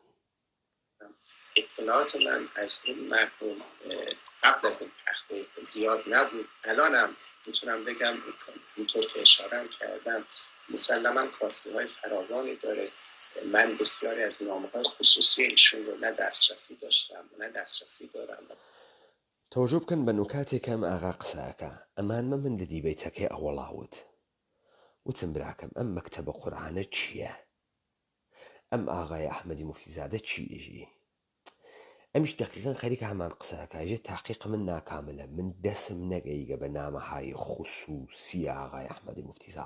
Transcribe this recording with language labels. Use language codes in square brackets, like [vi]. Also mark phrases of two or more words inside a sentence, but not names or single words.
[fa] اطلاعات من از این مرحوم قبل از این تحقیق زیاد نبود. الانم میتونم بگم اینطور که اشاره کردم مسلما کاستی های فراوانی داره. من بسیاری از نامه‌های خصوصی ایشون رو نه دسترسی داشتم نه دسترسی دارم. [ckb] توجه بکەن بە نکاتێکم ئاغا قساکە ئەمانمە من لە دیبەیتەکەی ئەوەڵاوت وتم براکەم ئەم مەکتەبە قورئانە چییە؟ ئەم ئاغای ئەحمەدی موفتیزادە چیەژی؟ ئەمیش دقیقاً خەریکە هەمان قساکەژێ تحقیق من ناکاملە، من دەسم نەگەیگە بە [fa] نامەهای خصوصی [ckb] ئاغای ئەحمەدی موفتیزا.